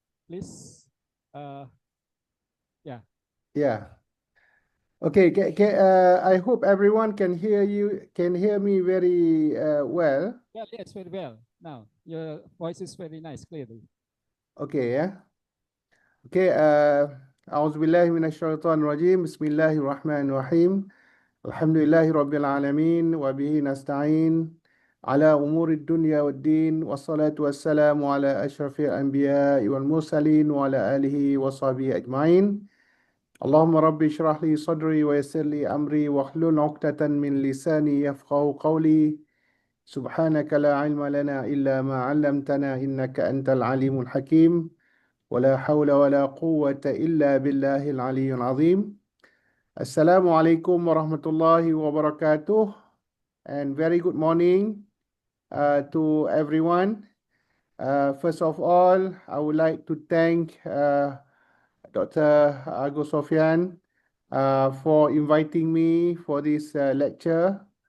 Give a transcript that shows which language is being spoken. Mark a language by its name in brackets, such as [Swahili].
[English] Please, yeah. Yeah. Okay, I hope everyone can hear me very well. Yeah, yes, very well. Now, your voice is very nice, clearly. Okay, yeah. [Arabic] Okay, أعوذ بالله من الشيطان الرجيم. بسم الله الرحمن الرحيم. الحمد لله رب العالمين وبه نستعين على أمور الدنيا والدين والصلاة والسلام على أشرف الأنبياء والمرسلين وعلى آله وصحبه أجمعين. اللهم رب اشرح لي صدري ويسر لي أمري واحلل عقدة من لساني يفقهوا قولي. سبحانك لا علم لنا إلا ما علمتنا إنك أنت العليم الحكيم. ولا حول ولا قوة إلا بالله العلي العظيم. Assalamualaikum warahmatullahi wabarakatuh. [English] and very good morning to everyone. First of all, I would like to thank Dr. Agus Sofyan for inviting me for this lecture.